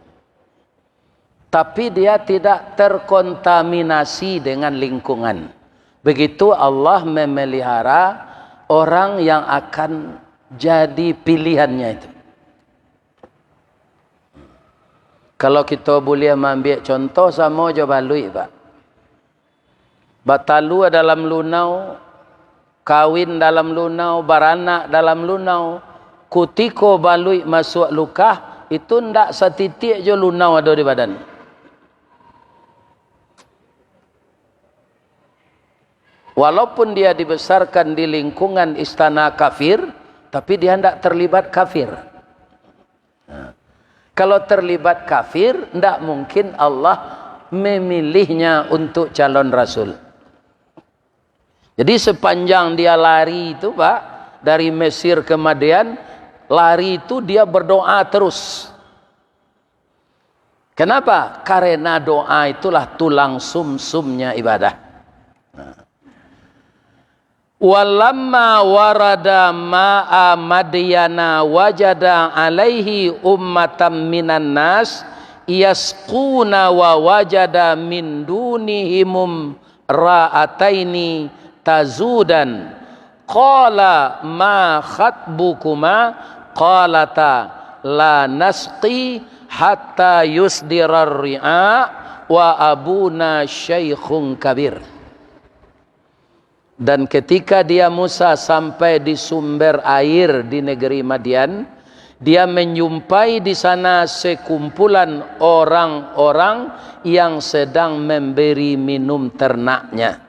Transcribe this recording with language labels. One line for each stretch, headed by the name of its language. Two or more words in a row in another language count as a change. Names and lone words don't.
Indonesian: Tapi dia tidak terkontaminasi dengan lingkungan. Begitu Allah memelihara orang yang akan jadi pilihannya itu. Kalau kita boleh ambil contoh sama je balui, Pak.
Minangkabau: Batalu dalam lunau, kawin dalam lunau, baranak dalam lunau. Kutiko balui masuk lukah, itu ndak setitik je lunau ada di badan.
Indonesian: Walaupun dia dibesarkan di lingkungan istana kafir, tapi dia tidak terlibat kafir. Nah, kalau terlibat kafir, tidak mungkin Allah memilihnya untuk calon rasul. Jadi sepanjang dia lari itu, Pak, dari Mesir ke Madian, lari itu dia berdoa terus. Kenapa? Karena doa itulah tulang sumsumnya ibadah. Nah.
Arabic: ولما ورد ماء مدين وجد عليه أمة من الناس يسقون ووجد من دونهم امرأتين تذودان قال ما خطبكما قالتا لا نسقي حتى يصدر الرعاء وأبونا شيخ كبير.
Indonesian: Dan ketika dia Musa sampai di sumber air di negeri Madian, dia menjumpai di sana sekumpulan orang-orang yang sedang memberi minum ternaknya.